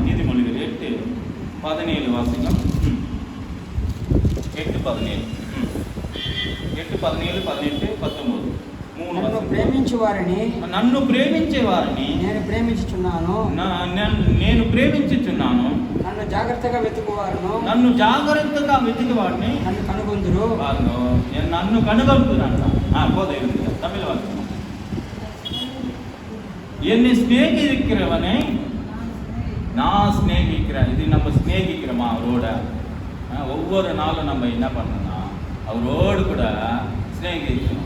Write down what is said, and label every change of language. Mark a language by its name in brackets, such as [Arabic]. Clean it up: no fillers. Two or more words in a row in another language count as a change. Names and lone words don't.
[Tamil] நீதிமொழிகள் 8:17 வாசிக்கலாம். 8:17 8:17 18 19 [Telugu] నన్ను ప్రేమించేవారిని నేను ప్రేమించుచున్నాను. నన్ను జాగ్రత్తగా వెతుకువారిని నన్ను కనుగొందురు. నన్ను కనుగొంటున్నాను. [Tamil] தமிழ் வார்த்தை என்னை சிநேகிக்கிறவனை நான் சிநேகிக்கிறேன். இது நம்ம சிநேகிக்கிறோமா அவரோட? ஒவ்வொரு நாளும் நம்ம என்ன பண்ணணும்னா அவரோடு கூட சிநேகிக்கணும்.